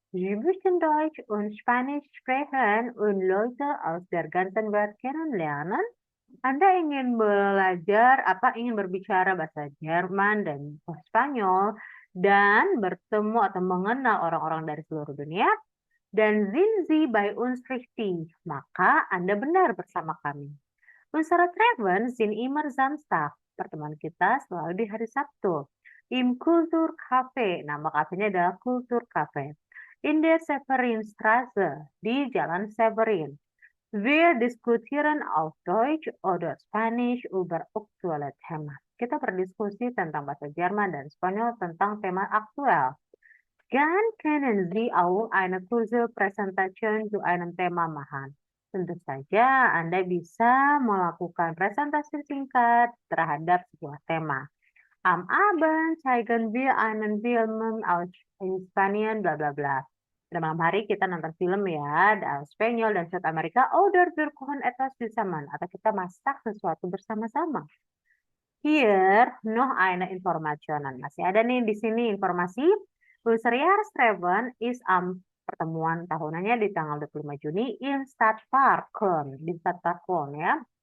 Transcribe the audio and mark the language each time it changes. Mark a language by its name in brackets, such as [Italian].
[German] Sie möchten Deutsch und Spanisch sprechen und Leute aus der ganzen Welt kennenlernen? [Indonesian] Anda ingin belajar, ingin berbicara bahasa Jerman dan Spanyol dan bertemu atau mengenal orang-orang dari seluruh dunia? [German] Dan sind Sie bei uns richtig? [Indonesian] Maka Anda benar bersama kami. [German] Unsere Treffen sind immer Samstag. [Indonesian] Pertemuan kita selalu di hari Sabtu. [German] Im Kulturcafé. [Indonesian] Nama kafenya adalah Kulturcafé. [German] In der Severinstraße. [Indonesian] Di Jalan Severin. [German] Wir diskutieren auf Deutsch oder Spanisch über aktuelle Themen. [Indonesian] Kita berdiskusi tentang bahasa Jerman dan Spanyol tentang tema aktual. [German] Gern können Sie auch eine kurze Präsentation zu einem Thema machen. [Indonesian] Tentu saja Anda bisa melakukan presentasi singkat terhadap sebuah tema. [German] Am Abend zeigen wir einen Film aus Spanien, bla bla bla. [Indonesian] Pada malam hari kita nonton film ya, dari Spanyol dan South Amerika. [German] Oder wir kochen etwas zusammen. [Indonesian] Atau kita masak sesuatu bersama-sama. [German] Hier noch eine Information. [Indonesian] Masih ada nih di sini informasi. [German] Unser Jahrestreffen ist am [Indonesian] pertemuan tahunannya di tanggal 25 Juni [German] in Stadtparken, [Indonesian] di Stadtparken ya.